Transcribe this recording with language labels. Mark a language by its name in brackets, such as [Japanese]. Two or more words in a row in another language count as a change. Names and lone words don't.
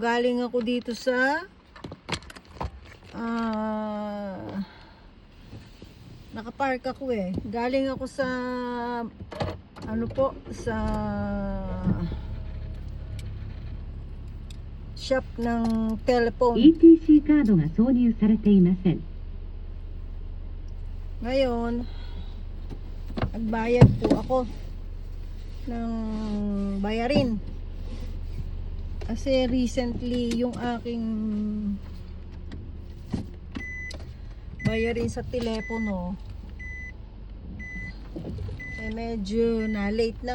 [Filipino] Galing ako dito sa nakapark ako eh. Galing ako sa sa shop ng telephone. [Japanese] ETC カードが挿入されていません。 [Filipino] Ngayon, nagbayad po ako ng bayarin. Kasi recently yung aking bayarin sa telepono medyo na late na.